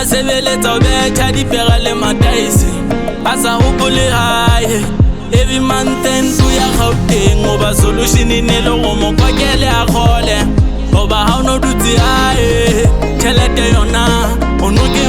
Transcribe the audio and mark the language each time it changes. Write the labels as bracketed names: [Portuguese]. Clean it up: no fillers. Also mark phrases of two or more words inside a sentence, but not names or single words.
[Northern Sotho] sebeletsa o betha dipega le mataese a sa gopole gae [English] every month [Northern Sotho] and ya Gauteng goba solution e ne le go mo kwakele a kgole goba ga o no dutse gae tšhelete yona o no ke